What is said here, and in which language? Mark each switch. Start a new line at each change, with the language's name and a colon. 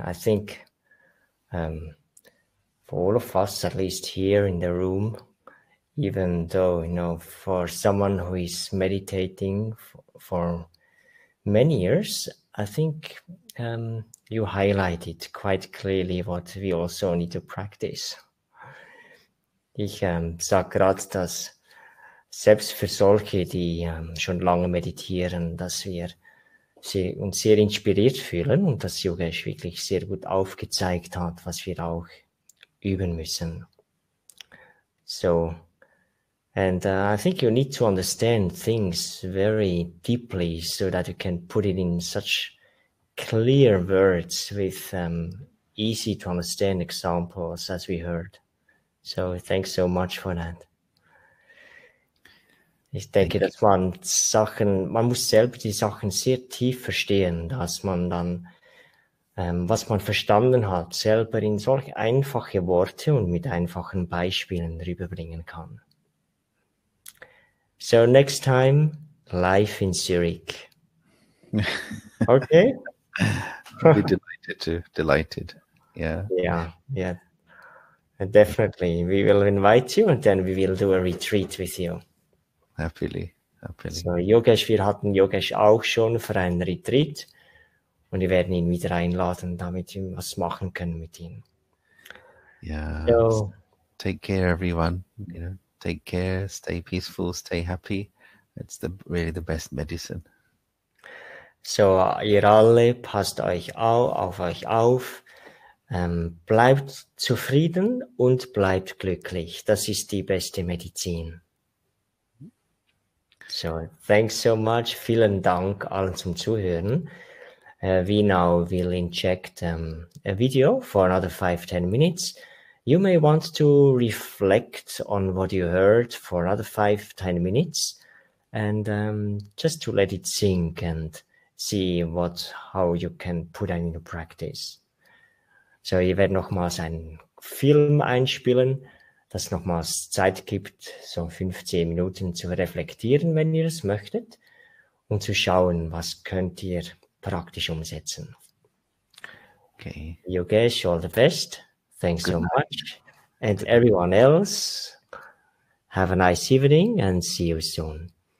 English: I think for all of us, at least here in the room, even though, for someone who is meditating for many years, I think you highlighted quite clearly what we also need to practice.
German: Ich sage gerade, dass selbst für solche, die schon lange meditieren, dass wir uns sehr inspiriert fühlen und dass Yogesh wirklich sehr gut aufgezeigt hat, was wir auch üben müssen.
English: So, and I think you need to understand things very deeply so that you can put it in such clear words with easy to understand examples as we heard. So thanks so much for that.
German: Ich denke, dass man muss selber die Sachen sehr tief verstehen, dass man dann, was man verstanden hat, selber in solch einfache Worte und mit einfachen Beispielen rüberbringen kann.
English: So next time, live in Zurich. Okay? I'll be delighted. Yeah. Yeah. Definitely. We will invite you and then we will do a retreat with you. Happily.
German: So, Yogesh, wir hatten Yogesh auch schon für einen Retreat und wir werden ihn wieder einladen, damit wir was machen können mit ihm.
English: Yeah. So, take care, everyone. Take care, stay peaceful, stay happy. It's really the best medicine.
German: So, ihr alle, passt auf euch auf, bleibt zufrieden und bleibt glücklich. Das ist die beste Medizin.
English: So, thanks so much.
German: Vielen Dank allen zum Zuhören.
English: We now will inject a video for another 5-10 minutes. You may want to reflect on what you heard for another 5-10 minutes and just to let it sink and see how you can put it into practice.
German: So, ihr werdet nochmals einen Film einspielen, das nochmals Zeit gibt, so 15 Minuten zu reflektieren, wenn ihr es möchtet, und zu schauen, was könnt ihr praktisch umsetzen.
English: Okay. Yogesh, all the best. Thanks so much. And everyone else, have a nice evening and see you soon.